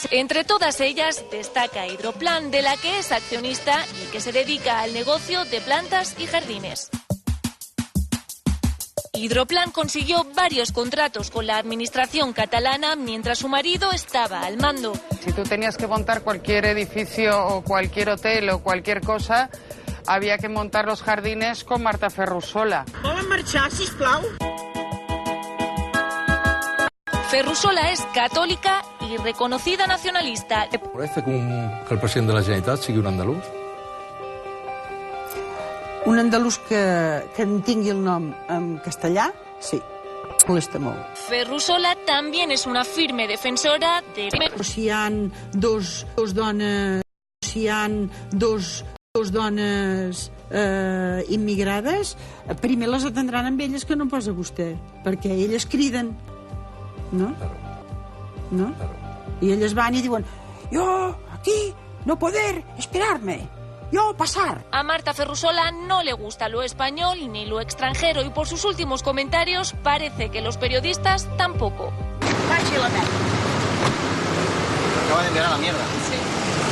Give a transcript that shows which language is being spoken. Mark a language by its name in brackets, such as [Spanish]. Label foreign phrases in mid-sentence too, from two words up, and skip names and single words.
[Spanish] Entre todas ellas destaca Hidroplan, de la que es accionista y que se dedica al negocio de plantas y jardines. Hidroplan consiguió varios contratos con la administración catalana mientras su marido estaba al mando. Si tú tenías que montar cualquier edificio o cualquier hotel o cualquier cosa, había que montar los jardines con Marta Ferrusola. [Catalan] Volen marxar, sisplau? [Spanish] Ferrusola es católica y reconocida nacionalista. [Catalan] Parece que el president de la Generalitat sigui un andalús? Un andalús que en tingui el nom en castellà, sí, molesta molt. [Spanish] Ferrusola también es una firme defensora de... [Catalan] Si hi ha dos dones immigrades, primer les atendran amb elles que no posa vostè, perquè elles criden, no? No? I elles van i diuen, jo aquí no poder esperar-me. [Spanish] Yo pasar. A Marta Ferrusola no le gusta lo español ni lo extranjero y por sus últimos comentarios parece que los periodistas tampoco. Acaba de enviar a la mierda. Sí.